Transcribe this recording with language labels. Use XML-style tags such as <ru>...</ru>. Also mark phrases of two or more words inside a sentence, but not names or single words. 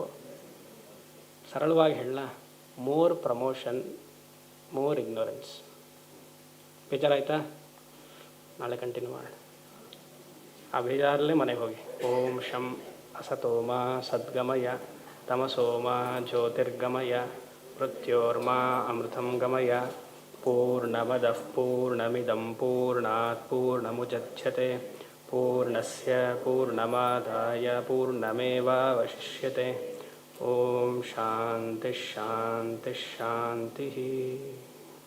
<kn>ಸರಳವಾಗಿ ಹೇಳಲ್ಲ,</kn> <en>more promotion, more ignorance.</en> <kn>ಬೇಜಾರಾಯ್ತಾ? ನಾಳೆ ಕಂಟಿನ್ಯೂ ಮಾಡೋಣ. ಆ ಬೇಜಾರಲ್ಲೇ ಮನೆಗೆ ಹೋಗಿ.</kn> <sa>ಓಂ ಶಂ ಅಸತೋಮ ಸದ್ಗಮಯ ತಮಸೋಮ ಜ್ಯೋತಿರ್ಗಮಯ ಮೃತ್ಯೋರ್ಮಾ ಅಮೃತಂ ಗಮಯ ಪೂರ್ಣಮದಃ ಪೂರ್ಣಮಿದಂ ಪೂರ್ಣಾತ್ ಪೂರ್ಣಮುದಚ್ಯತೆ ಪೂರ್ಣಸ್ಯ ಪೂರ್ಣಮಾದಾಯ ಪೂರ್ಣಮೇವಾವಶಿಷ್ಯತೆ. ಓಂ ಶಾಂತಿ ಶಾಂತಿ ಶಾಂತಿ.</sa>